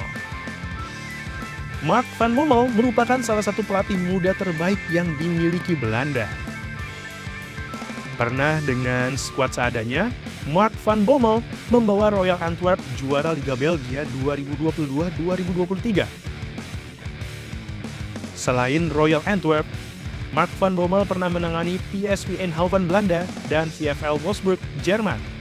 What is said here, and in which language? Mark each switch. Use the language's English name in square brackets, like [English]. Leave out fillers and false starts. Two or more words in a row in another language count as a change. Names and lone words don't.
[Indonesian] Mark van Bommel merupakan salah satu pelatih muda terbaik yang dimiliki Belanda. Pernah dengan skuad seadanya, Mark van Bommel membawa Royal Antwerp juara Liga Belgia 2022-2023. Selain Royal Antwerp, Mark van Bommel pernah menangani PSV Eindhoven Belanda dan VfL Wolfsburg Jerman.